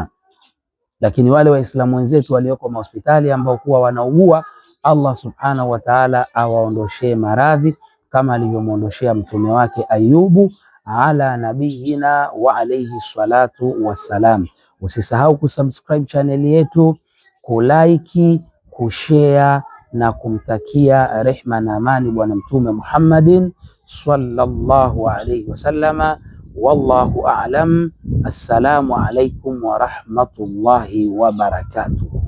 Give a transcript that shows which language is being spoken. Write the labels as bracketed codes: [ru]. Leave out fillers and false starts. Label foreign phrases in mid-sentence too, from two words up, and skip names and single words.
[sw] Lakini wale Waislamu wenzetu walioko mahospitali ambao kuwa wanaugua, Allah [ar] سبحانه وتعالى [sw] awaondoshee maradhi kama alivyomuondoshea mtume wake Ayubu [ar] على نبينا وعليه الصلاة والسلام. [sw] Usisahau kusubscribe channel yetu, kulike, kushare na kumtakia rehma na amani Bwana Mtume Muhammadin [ar] صلى الله عليه وسلم. والله أعلم. السلام عليكم ورحمة الله وبركاته.